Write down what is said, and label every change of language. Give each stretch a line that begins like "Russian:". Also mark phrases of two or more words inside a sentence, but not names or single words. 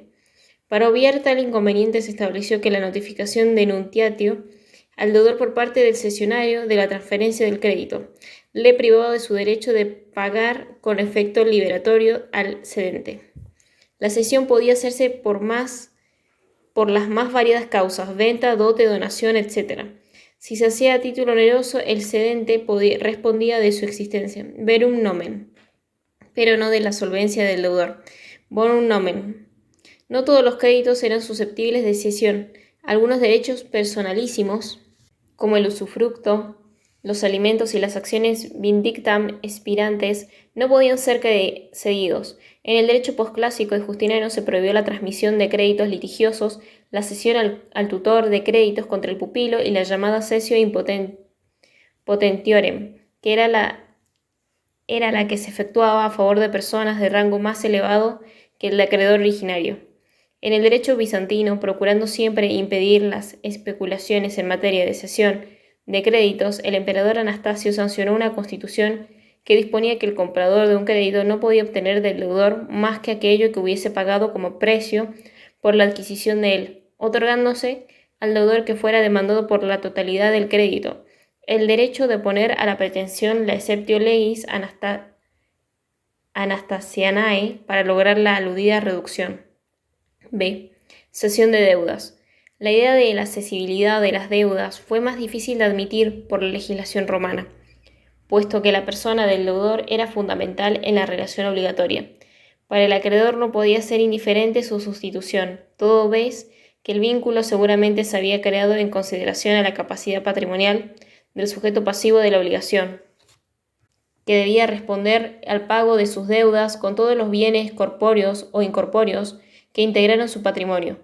Spanish: Para obviar tal inconveniente se estableció que la notificación de nuntiatio al deudor por parte del cesionario de la transferencia del crédito le privaba de su derecho de pagar con efecto liberatorio al cedente. La cesión podía hacerse por las más variadas causas: venta, dote, donación, etc. Si se hacía a título oneroso, el cedente respondía de su existencia,
Latin: verum nomen,
Spanish: pero no de la solvencia del deudor,
Latin: bonum nomen.
Spanish: No todos los créditos eran susceptibles de cesión. Algunos derechos personalísimos, como el usufructo, los alimentos y las acciones
Latin: vindictam expirantes,
Spanish: no podían ser cedidos. En el derecho posclásico y justiniano se prohibió la transmisión de créditos litigiosos, la cesión al tutor de créditos contra el pupilo y la llamada
Latin: cessio in potentiorem,
Spanish: que era la que se efectuaba a favor de personas de rango más elevado que el acreedor originario. En el derecho bizantino, procurando siempre impedir las especulaciones en materia de cesión de créditos, el emperador Anastasio sancionó una constitución que disponía que el comprador de un crédito no podía obtener del deudor más que aquello que hubiese pagado como precio por la adquisición de él, otorgándose al deudor que fuera demandado por la totalidad del crédito el derecho de poner a la pretensión la
Latin: exceptio legis Anastasianae
Spanish: para lograr la aludida reducción. B. Cesión de deudas. La idea de la cesibilidad de las deudas fue más difícil de admitir por la legislación romana, puesto que la persona del deudor era fundamental en la relación obligatoria. Para el acreedor no podía ser indiferente su sustitución, todo vez que el vínculo seguramente se había creado en consideración a la capacidad patrimonial del sujeto pasivo de la obligación, que debía responder al pago de sus deudas con todos los bienes corpóreos o incorpóreos que integraron su patrimonio.